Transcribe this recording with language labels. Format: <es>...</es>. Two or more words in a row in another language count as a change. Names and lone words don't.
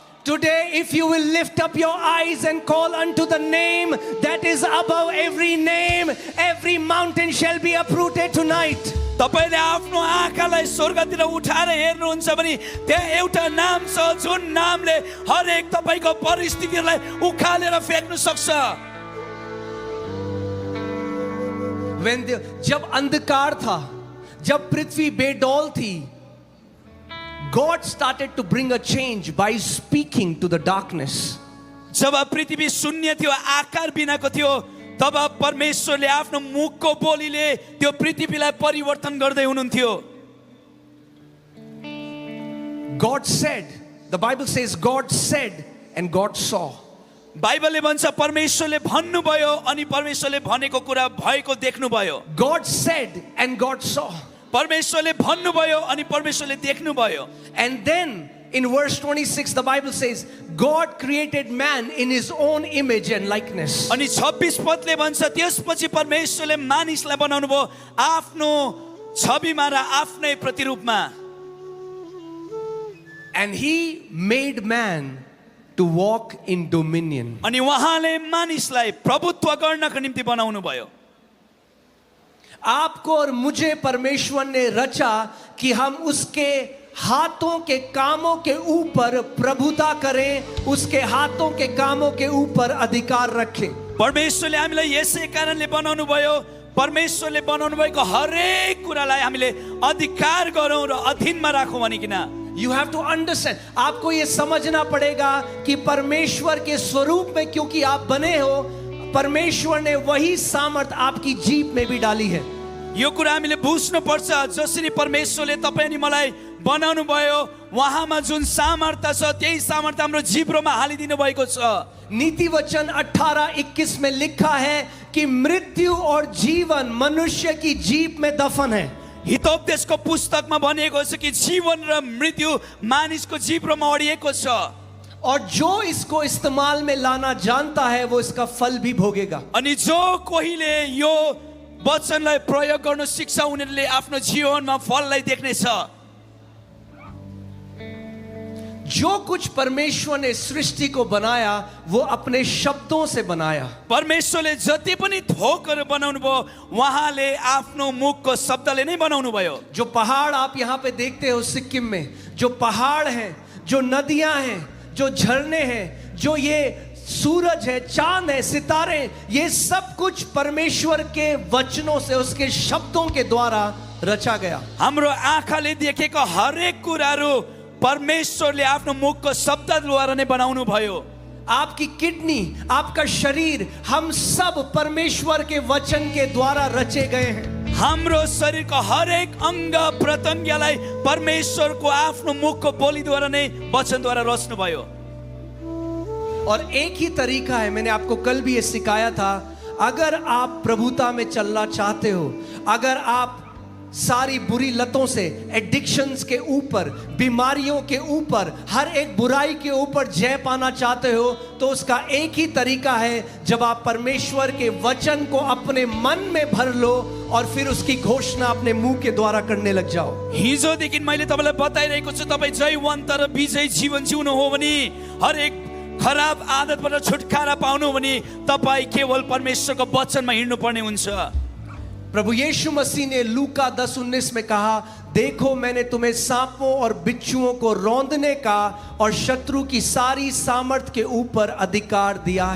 <en>Today, if you will lift up your eyes and call unto the name that is above every name, every mountain shall be uprooted tonight.</en> <ne>तपाईले आफ्नो आँखालाई स्वर्गतिर उठाएर हेर्नुहुन्छ भने त्यहाँ एउटा नाम छ जुन नामले हरेक तपाईको परिस्थितिलाई उखालेर फ्याक्न सक्छ.</ne> <hi>जब अंधकार था, जब पृथ्वी बेडौल थी,</hi> <en>God started to bring a change by speaking to the darkness.</en> <ne>जब पृथ्वी शून्य थियो, आकार बिनाको थियो, तब परमेश्वरले आफ्नो मुखको बोलीले त्यो पृथ्वीलाई परिवर्तन गर्दै हुनुहुन्थ्यो.</ne> <en>God said, the Bible says God said and God saw.</en> <ne>बाइबलले भन्छ परमेश्वरले भन्नुभयो अनि परमेश्वरले भनेको कुरा भएको देख्नुभयो.</ne> <en>God said and God saw.</en> <ne>परमेश्वरले भन्नुभयो अनि परमेश्वरले देख्नुभयो.</ne> <en>And then In verse 26, the Bible says, God created man in his own image and likeness.</en> <ne>अनि 26 पदले भन्छ त्यसपछि परमेश्वरले मानिसलाई बनाउनु भयो आफ्नो छविमा र आफ्नै प्रतिरूपमा</ne> <en>And he made man to walk in dominion.</en> <ne>अनि उहाँले मानिसलाई प्रभुत्व गर्नको निम्ति बनाउनु भयो</ne> <hi>आपको और मुझे परमेश्वर ने रचा कि हम उसके हाथों के कामों के ऊपर प्रभुता करें, उसके हाथों के कामों के ऊपर अधिकार रखें.</hi> <ne>परमेश्वरले हामीलाई यसै कारणले बनाउनु भयो परमेश्वरले बनाउनु भएको हरेक कुरालाई हामीले अधिकार गरौँ र अधीनमा राखौँ भनिकिन.</ne> <en>You have to understand.</en> <hi>आपको ये समझना पड़ेगा कि परमेश्वर के स्वरूप में क्योंकि आप बने हो, परमेश्वर ने वही सामर्थ आपकी जीभ में भी डाली है.</hi> <ne>यो कुरा हामीले बुझ्नु पर्छ जसरी परमेश्वरले तपाईं अनि मलाई बनाउनु भयो उहाँमा जुन सामर्थ्य छ त्यही सामर्थ्य हाम्रो जिब्रोमा हालिदिनु भएको छ.</ne> <hi>नीति वचन 18:21 में लिखा है कि मृत्यु और जीवन मनुष्य की जीभ में दफन है.</hi> <ne>हितोपदेशको पुस्तकमा भनिएको छ कि जीवन र मृत्यु मानिसको जिब्रोमा अडिएको छ.</ne> <hi>और जो इसको इस्तेमाल में लाना जानता है वो इसका फल भी भोगेगा.</hi> <ne>अनि जो कोहीले यो वचनलाई प्रयोग गर्न सिक्छ उनीहरूले आफ्नो जीवनमा फललाई देख्नेछ.</ne> <hi>जो कुछ परमेश्वर ने सृष्टि को बनाया वो अपने शब्दों से बनाया.</hi> <ne>परमेश्वरले जति पनि थोकहरू बनाउनु भयो उहाँले आफ्नो मुखको शब्दले नै बनाउनु भयो.</ne> <hi>जो पहाड़ आप यहाँ पे देखते हो सिक्किम में, जो पहाड़ हैं, जो नदियां हैं, जो झरने हैं, जो ये सूरज है, चांद है, सितारे, ये सब कुछ परमेश्वर के वचनों से, उसके शब्दों के द्वारा रचा गया.</hi> <ne>हाम्रो आँखाले देखेको हरेक कुराहरू परमेश्वरले आफ्नो मुखको शब्दद्वारा नै बनाउनु भयो.</ne> <hi>आपकी किडनी, आपका शरीर, हम सब परमेश्वर के वचन के द्वारा रचे गए हैं.</hi> <ne>हाम्रो शरीरको हरेक अंग प्रत्यंगलाई परमेश्वरको आफ्नो मुखको बोलीद्वारा नै वचनद्वारा रच्नु भयो.</ne> <hi>और एक ही तरीका है, मैंने आपको कल भी ये सिखाया था, अगर आप प्रभुता में चलना चाहते हो, अगर आप सारी बुरी लतों से, एडिक्शंस के ऊपर, बीमारियों के ऊपर, हर एक बुराई के ऊपर जय पाना चाहते हो, तो उसका एक ही तरीका है, जब आप परमेश्वर के वचन को अपने मन में भर लो और फिर उसकी घोषणा अपने मुंह के द्वारा करने लग जाओ.</hi> <ne>हिजोदेखि मैले तपाईलाई बताइरहेको छु तपाईँ जयवन्त र विजयी जीवन जिउनु हो भने, हरेक खराब आदतबाट छुटकारा पाउनु भने तपाईँ केवल परमेश्वरको वचनमा हिँड्नु पर्ने हुन्छ.</ne> <hi>प्रभु यीशु मसीह ने लूका 10:19 में कहा, देखो मैंने तुम्हें सांपों और बिच्छुओं को रौंदने का और शत्रु की सारी सामर्थ के ऊपर अधिकार दिया है.</hi>